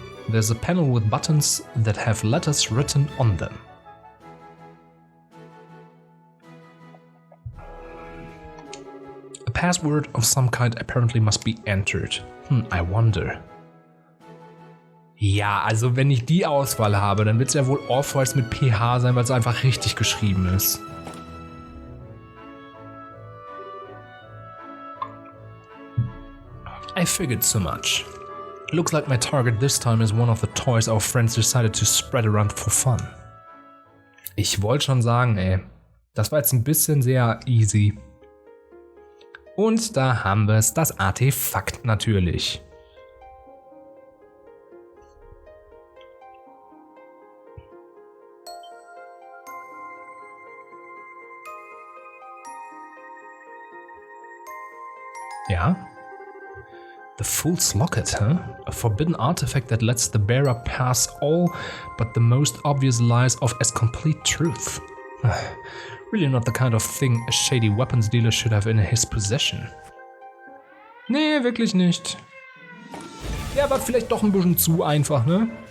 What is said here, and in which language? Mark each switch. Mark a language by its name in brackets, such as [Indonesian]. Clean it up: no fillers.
[English] There's a panel with buttons that have letters written on them. A password of some kind apparently must be entered. I wonder. [German] Ja, also wenn ich die Auswahl habe, dann wird es ja wohl Off-White mit PH sein, weil es einfach richtig geschrieben ist. [English] I figured so much. Looks like my target this time is one of the toys our friends decided to spread around for fun. [German] Ich wollte schon sagen, ey, das war jetzt ein bisschen sehr easy. Und da haben wir es, das Artefakt natürlich. [English] Ja. The Fool's Locket, huh? A forbidden artifact that lets the bearer pass all but the most obvious lies off as complete truth. Really not the kind of thing a shady weapons dealer should have in his possession. [German] Nee, wirklich nicht. Ja, aber vielleicht doch ein bisschen zu einfach, ne?